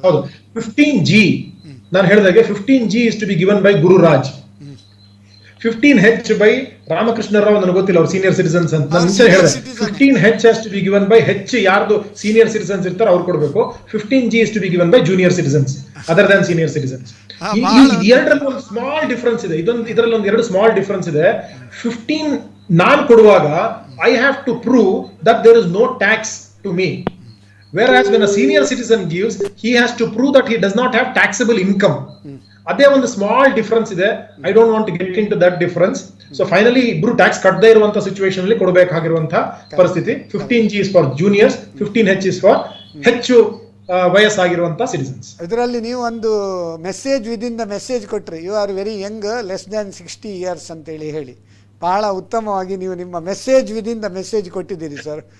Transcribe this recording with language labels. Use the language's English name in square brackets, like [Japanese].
[Kannada] ಹೌದು, 15G ನಾನು ಹೇಳಿದಾಗೆ 15G [English] is to be given by [Kannada] Gururaj, 15H by Ramakrishna Rao, ನನಗೆ ಗೊತ್ತಿಲ್ಲ ಅವ್ರು ಸೀನಿಯರ್ ಸಿಟಿಸನ್ಸ್ ಅಂತ ನಾನು ಮುಂಚೆ ಹೇಳಿದೆ. 15H [English] has to be given by [Kannada] H, ಯಾರ್ದು ಸೀನಿಯರ್ ಸಿಟಿಸನ್ಸ್ ಇರ್ತಾರೆ ಅವ್ರು ಕೊಡಬೇಕು. [English] 15G is to be given by junior citizens other than senior citizens. [Kannada] ಎರಡರಲ್ಲಿ ಒಂದು ಸ್ಮಾಲ್ ಡಿಫರೆನ್ಸ್ ಇದೆ, ಇದರಲ್ಲಿ ಒಂದು ಎರಡು ಸ್ಮಾಲ್ ಡಿಫರೆನ್ಸ್ ಇದೆ. 15 ನಾನು ಕೊಡುವಾಗ [English] I have to prove that there is no tax to me, whereas when a senior citizen gives, he has to prove that he does not have taxable income. [Kannada] ಅದೇ ಒಂದು small difference ಇದೆ. [English] I don't want to get into that difference. [Kannada] So finally ಇಬ್ರು tax ಕಟ್ಟದೇ ಇರುವಂತಹ situation ಅಲ್ಲಿ ಕೊಡಬೇಕಾಗಿರುವಂತಹ ಪರಿಸ್ಥಿತಿ. [English] 15G is for juniors, 15H is for [Kannada] ಹೆಚ್ಚು ವಯಸ್ಸಾಗಿರುವಂತಹ [English] Citizens. [Kannada] ಇದರಲ್ಲಿ ನೀವು ಒಂದು ಮೆಸೇಜ್ ವಿದಿನ್ ದ ಮೆಸೇಜ್ ಕೊಟ್ರಿ, [English] you are very young, [Kannada] less than 60 years ಅಂತೇಳಿ ಹೇಳಿ ಬಹಳ ಉತ್ತಮವಾಗಿ ನೀವು ನಿಮ್ಮ ಮೆಸೇಜ್ ವಿದಿನ್ ದ ಮೆಸೇಜ್ ಕೊಟ್ಟಿದ್ದೀರಿ ಸರ್.